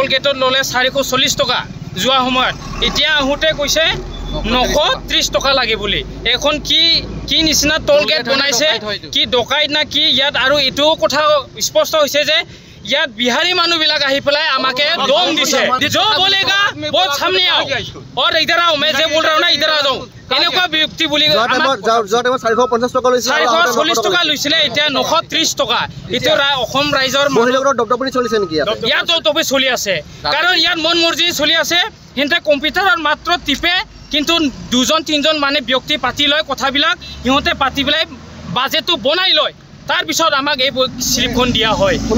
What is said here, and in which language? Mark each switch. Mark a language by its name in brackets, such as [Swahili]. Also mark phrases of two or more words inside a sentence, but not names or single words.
[Assamese] গেটত ললে 440 টকা যোৱা সময়ত এতিয়া আহোঁতে কৈছে 930 টকা লাগে বুলি এখন কি নিচিনা টোল গেট বনাইছে কি ডকাইত না কি ইয়াত আৰু এটো কথা স্পষ্ট হৈছে যে ইয়াত বিহাৰী মানুহবিলাক আহি পেলাই আমাকে দম দিছে [Hindi] जो बोलेगा वो सामने आओ और इधर आओ मैं जे बोल रहा हूं ना इधर आ जाओ [Assamese] এনেকুৱা ব্যক্তি বুলি যোৱাতে 450 টকা লৈছিল 440 টকা লৈছিল এতিয়া 930 টকা ইটো অসম ৰাইজৰ মহিলাগৰ দবদবনি চলিছে নেকি ইয়াত দবদবনি চলি আছে কাৰণ ইয়াত মন মৰ্জি চলি আছে হিনতে কম্পিউটাৰত মাত্ৰ টিপে কিন্তু দুজন তিনজন মানে ব্যক্তি পাতি লয় কথাবিলাক হিহতে পাতি পেলাই বাজেটটো বনাই লয় তাৰ পিছত আমাক এই স্লিপখন দিয়া হয়